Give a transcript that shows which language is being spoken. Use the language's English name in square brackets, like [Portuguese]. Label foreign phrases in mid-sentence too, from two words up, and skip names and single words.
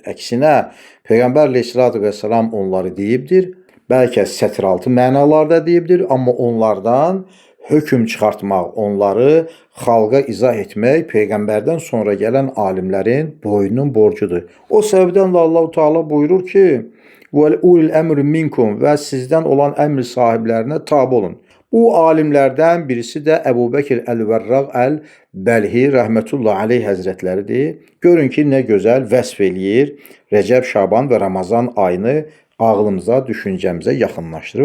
[Azerbaijani] Əksinə, Peyğəmbər [Arabic] عليه الصلاة والسلام [Azerbaijani] onları deyibdir. Bəlkə sətiraltı mənalarda deyibdir, amma onlardan hökm çıxartmaq, onları xalqa izah etmək Peyğəmbərdən sonra gələn alimlərin boynunun borcudur. O səbəbdən də Allah-u Teala buyurur ki, [Arabic] وَلْاُولِ الْأَمْرِ مِنْكُمْ [Azerbaijani] və sizdən olan əmr sahiblərinə tabi olun. Bu alimlərdən birisi də Əbu Bəkir Əl-Vərraq Əl-Bəlhi [Arabic] رحمة الله عليه [Azerbaijani] həzrətləridir. Görün ki, nə gözəl vəsf eləyir Rəcəb, Şaban və Ramazan ayını ağlımıza, düşüncəmizə yaxınlaşdırır.